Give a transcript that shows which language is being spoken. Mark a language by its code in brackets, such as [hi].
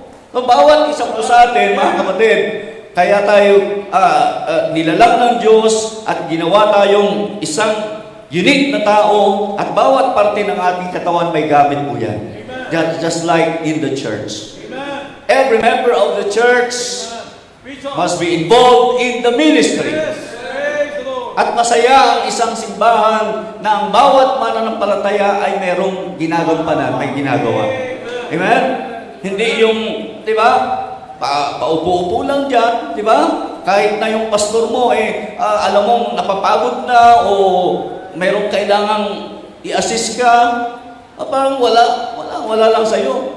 [tl] So, bawat isang po sa atin, mga kapatid, kaya tayo nilalang ng Diyos at ginawa tayong isang unique na tao, at bawat parte ng ating katawan may gamit po yan. [en] Just like in the church. Every member of the church must be involved in the ministry. [tl] At masaya ang isang simbahan na ang bawat mananampalataya ay merong ginagampanan, may ginagawa. Amen? Hindi yung, di ba, paupo-upo lang dyan, di ba? Kahit na yung pastor mo, alam mong napapagod na o merong kailangang i-assist ka, parang wala lang sa'yo.